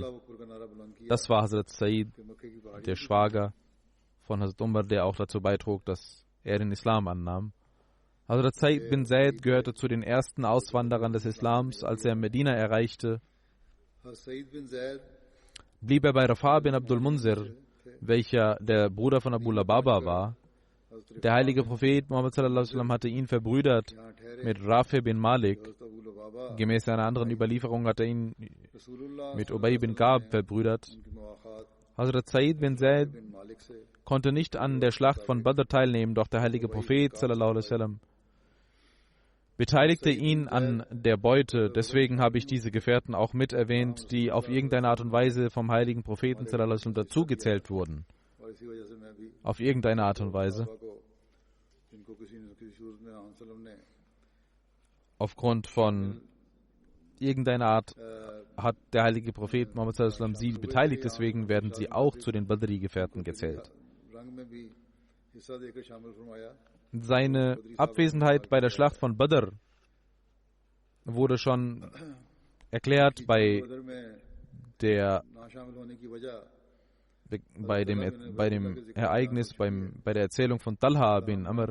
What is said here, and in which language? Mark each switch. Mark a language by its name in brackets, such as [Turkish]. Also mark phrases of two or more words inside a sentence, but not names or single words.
[German] Das war Hazrat Said, der Schwager von Hazrat Umar, der auch dazu beitrug, dass er den Islam annahm. Hazrat Said bin Zaid gehörte zu den ersten Auswanderern des Islams. Als er Medina erreichte, blieb er bei Rafa bin Abdul Munzir, welcher der Bruder von Abu Lubaba war. Der heilige Prophet Muhammad [Arabic] صلى الله عليه وسلم [German] hatte ihn verbrüdert mit Rafi bin Malik. Gemäß einer anderen Überlieferung hat er ihn mit Ubay bin Ka'b verbrüdert. Hazrat Said bin Zaid konnte nicht an der Schlacht von Badr teilnehmen, doch der heilige Prophet [Arabic] صلى الله عليه وسلم [German] beteiligte ihn an der Beute. Deswegen habe ich diese Gefährten auch mit erwähnt, die auf irgendeine Art und Weise vom heiligen Propheten [Arabic] صلى الله عليه وسلم [German] dazugezählt wurden. Auf irgendeine Art und Weise. Aufgrund von irgendeiner Art hat der heilige Prophet Muhammad [Arabic] صلى الله عليه وسلم [German] sie beteiligt, deswegen werden sie auch zu den Badri-Gefährten gezählt. Seine Abwesenheit bei der Schlacht von Badr wurde schon erklärt bei dem Ereignis, bei der Erzählung von Talha bin Amr.